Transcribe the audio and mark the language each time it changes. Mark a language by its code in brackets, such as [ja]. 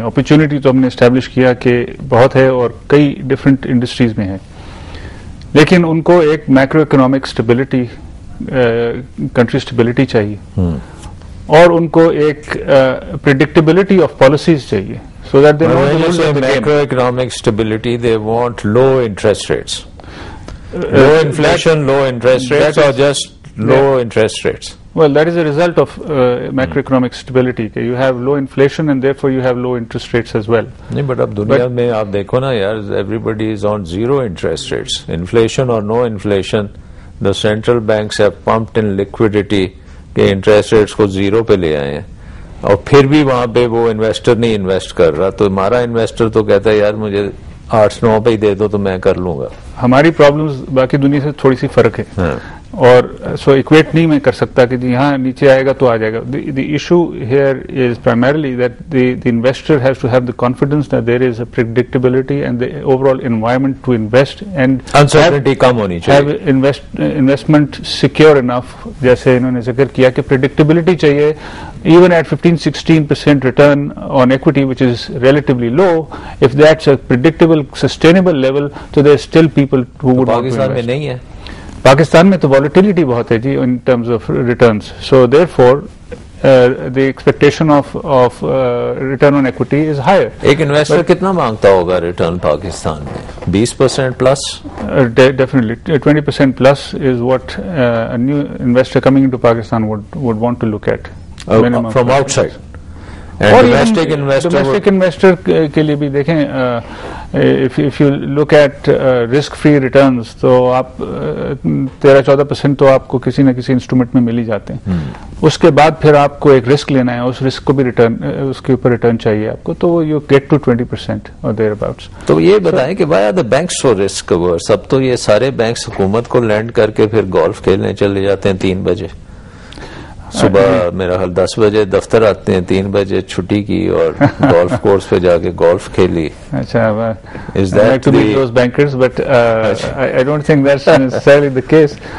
[ur] Opportunity تو ہم نے اسٹیبلش کیا کہ بہت ہے اور کئی ڈفرینٹ انڈسٹریز میں ہے, لیکن ان کو ایک macro economic stability, country stability چاہیے, اور ان کو ایک پریڈکٹیبلٹی آف پالیسیز چاہیے. [en] So that the macroeconomic stability they want low interest rates, low inflation, low interest rates, اور just low interest rates. Well, that is a result of macroeconomic stability. You have low inflation and therefore you have low interest rates as well. [ur] نہیں, but اب دنیا میں آپ دیکھو نا یار, [en] everybody is on zero interest rates. Inflation or no inflation, the central banks have pumped in liquidity [ur] کہ interest rates کو زیرو پہ لے آئے ہیں, اور پھر بھی وہاں پہ وہ انویسٹر نہیں انویسٹ کر رہا. تو ہمارا انویسٹر تو کہتا ہے یار مجھے 8-9 پہ ہی دے دو تو میں کر لوں گا. ہماری پرابلمز باقی دنیا سے تھوڑی سی فرق ہے, اور سو اکویٹ نہیں میں کر سکتا کہ یہاں نیچے آئے گا تو آ جائے گا. [en] the issue here is primarily that the investor has to have the confidence that there is a predictability and the overall environment to invest, and [ur] uncertainty کم ہونی چاہیے, [en] Investment secure enough. [ur] جیسے انہوں نے ذکر کیا کہ پریڈکٹیبلٹی چاہیے. [en] Even at 15-16% return on equity, which is relatively low, if that's a predictable, sustainable level, so there's still people who would want to invest. [ur] Pakistan میں نہیں ہے. پاکستان میں تو volatility بہت ہے جی [en] in terms of returns. So therefore, the expectation of return on equity is higher. [ur] ایک investor کتنا مانگتا ہوگا ریٹرن پاکستان میں؟ [en] 20% plus? Definitely. 20% plus is what a new investor coming into Pakistan would want to look at. From outside. [ur] اور domestic investor کے لیے بھی دیکھیں, [en] if you look at risk free returns, [ur] تو آپ 13-14% تو آپ کو کسی نہ کسی انسٹرومنٹ میں مل ہی جاتے ہیں. اس کے بعد پھر آپ کو ایک رسک لینا ہے, اس رسک کو بھی ریٹرن, اس کے اوپر ریٹرن چاہیے آپ کو, تو [en] you get to 20% or thereabouts. [ur] تو یہ بتائیں کہ [en] why are the banks so risk averse? [ur] اب تو یہ سارے بینکس حکومت کو لینڈ کر کے پھر گولف کھیلنے چلے جاتے ہیں 3 بجے صبح, میرا خیال 10 بجے دفتر آتے ہیں, 3 بجے چھٹی کی اور گولف کورس پہ جا کے گولف کھیلی. اچھا, [en] I'd like to meet those bankers, but I don't think that's necessarily the case.